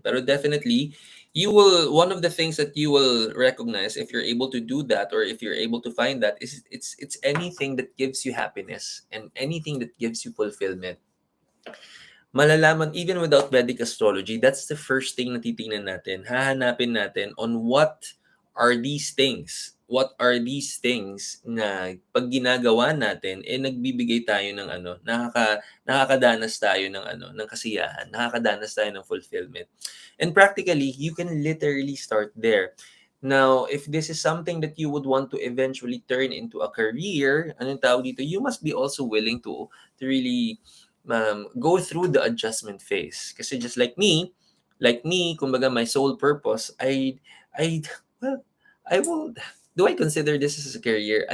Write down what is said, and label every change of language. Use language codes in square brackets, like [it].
[en] But definitely, one of the things that you will recognize if you're able to do that, or if you're able to find that, is it's anything that gives you happiness and anything that gives you fulfillment. Malalaman even without Vedic astrology, that's the first thing [tl] na titingnan natin. Hahanapin natin [en] on what are these things. What are these things [tl] na pag ginagawa natin, nagbibigay tayo ng nakakadanas tayo ng ng kasiyahan, nakakadanas tayo ng fulfillment. [en] And practically, you can literally start there. Now, if this is something that you would want to eventually turn into a career, [tl] anong tawag dito, [en] you must be also willing to really go through the adjustment phase. [tl] Kasi [en] just like me, [tl] kumbaga [en] my sole purpose, I, well, I will, do I consider this as a career?